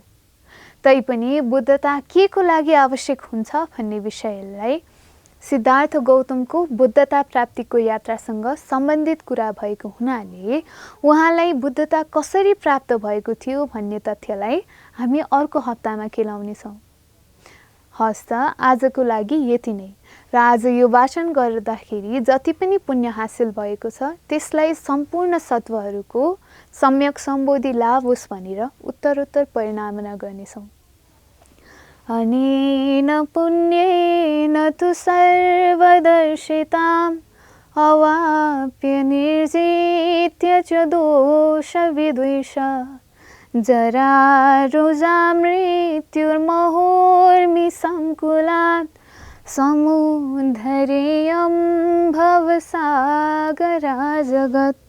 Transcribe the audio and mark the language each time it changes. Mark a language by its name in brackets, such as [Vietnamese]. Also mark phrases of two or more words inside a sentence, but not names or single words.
[Nepali] तैपनि बुद्धता के को लागि आवश्यक हुन्छ भन्ने विषयलाई सिद्धार्थ गौतमको बुद्धता प्राप्तिको यात्रासँग सम्बन्धित कुरा भएको हुनाले उहाँलाई बुद्धता कसरी प्राप्त भएको थियो भन्ने तथ्यलाई हामी अर्को हप्तामा केलाउनेछौँ। हस् त आजको लागि यति नै र आज यो वाचन गर्दाखेरि जति पनि पुण्य हासिल भएको छ त्यसलाई सम्पूर्ण सत्वहरूको सम्यक सम्बोधि लाभ होस् भनेर उत्तरोत्तर परिणामना गर्नेछौँ। [Sanskrit] अनेन पुण्येन तु सर्वदर्शिताम् अवाप्य निर्जित्य च दोषविद्वेष जरारुजा मृत्युर्महोर्मिसङ्कुलात् समुद्धरेयं भवसागरा जगत्।